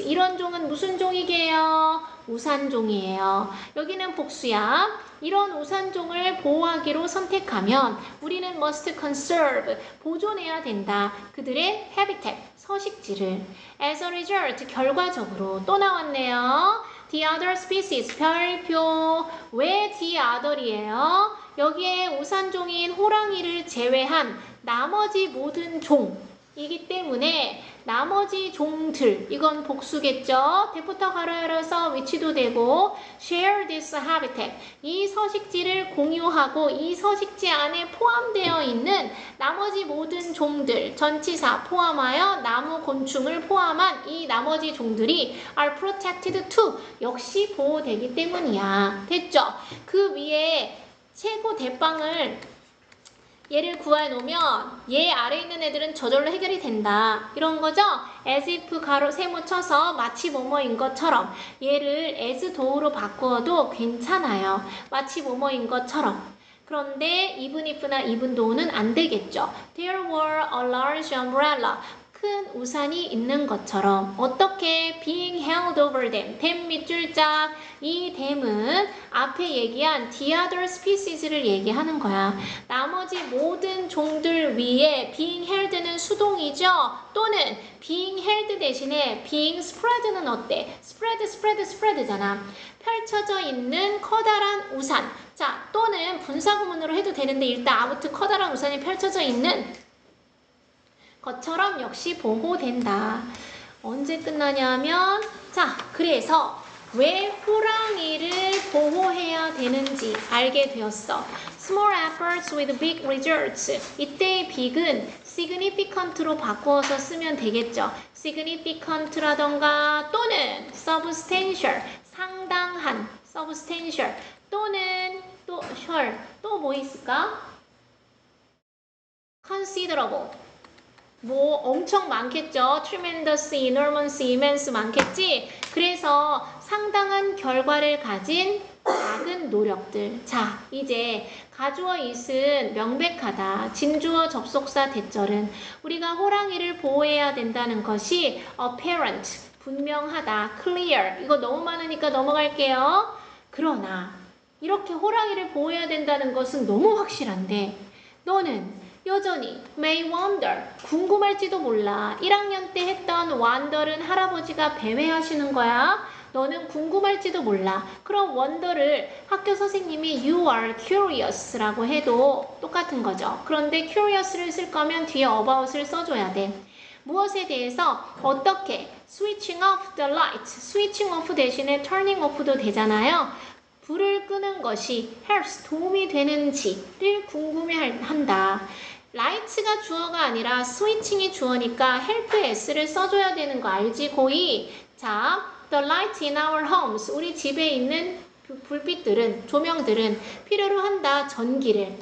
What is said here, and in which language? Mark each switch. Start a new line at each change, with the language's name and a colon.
Korean: 이런 종은 무슨 종이게요? 우산종이에요. 여기는 복수야. 이런 우산종을 보호하기로 선택하면 우리는
English: must conserve,
Korean: 보존해야 된다. 그들의 habitat, 서식지를. As a result, 결과적으로 또 나왔네요. The other species, 별표. 왜 the other이에요? 여기에 우산종인 호랑이를 제외한 나머지 모든 종이기 때문에 나머지 종들, 이건 복수겠죠. 대부터 가로 열어서 위치도 되고
English: share this habitat,
Korean: 이 서식지를 공유하고 이 서식지 안에 포함되어 있는 나머지 모든 종들, 전치사 포함하여 나무, 곤충을 포함한 이 나머지 종들이
English: are protected too,
Korean: 역시 보호되기 때문이야. 됐죠? 그 위에 최고 대빵을 얘를 구해놓으면 얘 아래에 있는 애들은 저절로 해결이 된다. 이런 거죠? as if 가로 세모 쳐서 마치 뭐뭐인 것처럼, 얘를 as 도우로 바꾸어도 괜찮아요. 마치 뭐뭐인 것처럼. 그런데 even if나 even though는 안 되겠죠.
English: There were a large umbrella.
Korean: 큰 우산이 있는 것처럼. 어떻게?
English: being held over them.
Korean: 댐 밑줄짝. 이 댐은 앞에 얘기한 the other species를 얘기하는 거야. 나머지 모든 종들 위에 being held는 수동이죠. 또는 being held 대신에 being spread는 어때? spread잖아. 펼쳐져 있는 커다란 우산. 자, 또는 분사구문으로 해도 되는데 일단 아무튼 커다란 우산이 펼쳐져 있는 것처럼 역시 보호된다. 언제 끝나냐면, 자, 그래서 왜 호랑이를 보호해야 되는지 알게 되었어.
English: Small efforts with big results.
Korean: 이때의 big은 significant로 바꾸어서 쓰면 되겠죠. significant라던가 또는 substantial, 상당한, substantial 또는 또 뭐 있을까? considerable. 뭐 엄청 많겠죠.
English: tremendous, enormous, immense
Korean: 많겠지. 그래서 상당한 결과를 가진 작은 노력들. 자, 이제 가주어 it은 명백하다. 진주어 접속사 대절은 우리가 호랑이를 보호해야 된다는 것이 apparent, 분명하다. clear, 이거 너무 많으니까 넘어갈게요. 그러나 이렇게 호랑이를 보호해야 된다는 것은 너무 확실한데 너는 여전히 may wonder, 궁금할지도 몰라. 1학년 때 했던 wonder는 할아버지가 배회하시는 거야. 너는 궁금할지도 몰라. 그럼 wonder를 학교 선생님이
English: you are curious
Korean: 라고 해도 똑같은 거죠. 그런데 curious를 쓸 거면 뒤에 about을 써줘야 돼. 무엇에 대해서 어떻게
English: switching off the light,
Korean: switching off 대신에 turning off도 되잖아요. 불을 끄는 것이 helps, 도움이 되는지를 궁금해한다. light가 주어가 아니라 스위칭이 주어니까 help s를 써줘야 되는 거 알지 고이? 자,
English: the light in our homes,
Korean: 우리 집에 있는 불빛들은, 조명들은 필요로 한다. 전기를.